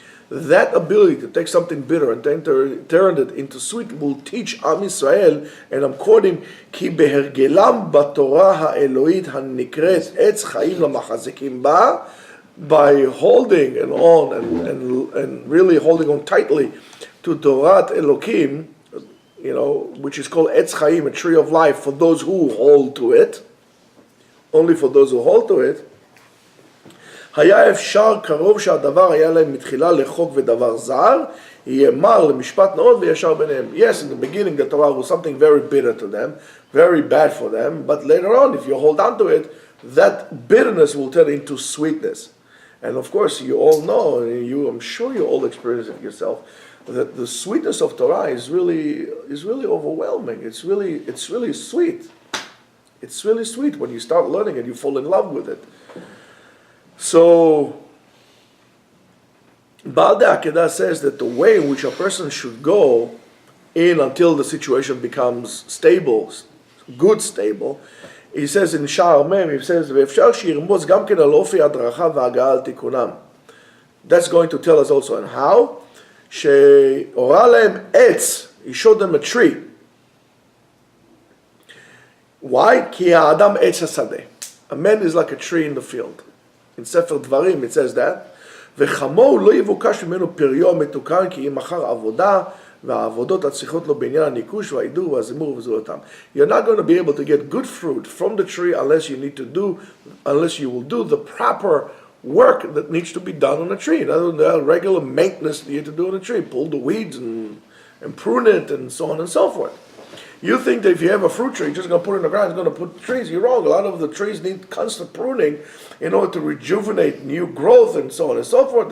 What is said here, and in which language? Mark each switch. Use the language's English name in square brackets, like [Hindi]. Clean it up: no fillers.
[English] That ability to take something bitter and turn it into sweet will teach Am Yisrael, and I'm quoting, [Hebrew] כי בהרגלם בתורה האלוהית הנקראת עץ חיים למחזיקים בה, [English] by holding on and really holding on tightly to Torat Elokim, which is called Etz Chaim, a tree of life, for those who hold to it, only for those who hold to it. [Hebrew] היה אפשר קרוב שהדבר היה להם מתחילה לחוק ודבר זר, יהיה מר למשפט נאות וישר ביניהם. [English] Yes, in the beginning the Torah was something very bitter to them, very bad for them, but later on, if you hold on to it, that bitterness will turn into sweetness. And of course, you all know, I'm sure you all experience it yourself, that the sweetness of Torah is really overwhelming. It's really sweet. It's really sweet when you start learning and you fall in love with it. So, Baal Akedah says that the way in which a person should go in until the situation becomes stable, good stable, he says in Sha'ar Mem, he says, [Hebrew] ואפשר שירמוז גם כן על אופי הדרכה והגעה על תיקונם. [English] That's going to tell us also on how. [Hebrew] שהורה להם עץ, [English] he showed them a tree. Why? [Hebrew] כי האדם עץ השדה. [English] A man is like a tree in the field. In ספר דברים it says that. [Hebrew] וחמור לא יבוקש ממנו פריו מתוקן כי אם אחר עבודה והעבודות הצריכות לו בעניין הניקוש והעידור והזמור וזולתם. [English] You're not going to be able to get good fruit from the tree unless you will do the proper work that needs to be done on a tree. In other words, the regular maintenance that you have to do on a tree. Pull the weeds and prune it and so on and so forth. You think that if you have a fruit tree, you're just going to put it in the ground, it's going to put trees. You're wrong. A lot of the trees need constant pruning in order to rejuvenate new growth and so on and so forth.